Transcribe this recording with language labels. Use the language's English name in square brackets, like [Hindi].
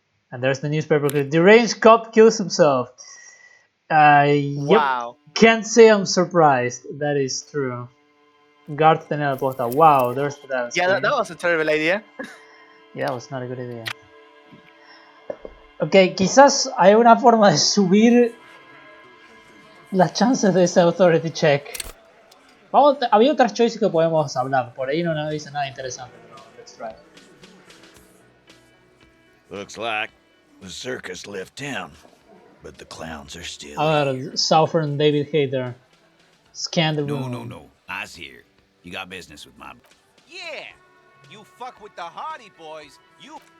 [English] And there's the newspaper clip. Deranged cop kills himself. Yep. Wow. Can't say I'm surprised. That is true. Guard [Spanish] tenía la posta. [English] Wow, there's that. Yeah, that was a terrible idea. Yeah, that was not a good idea. [Spanish] Ok, quizás hay una forma de subir las chances de ese authority check. Vamos, había otras choices que podemos hablar. Por ahí no nos dice nada interesante, pero [English] let's try. Looks like the circus left town, but the clowns are still [Spanish] A [English] here. [Spanish] ver, [English] Southern David Hater. Scan the room. No. Eyes here. You got business with my... Yeah, you fuck with the Hardy Boys, you...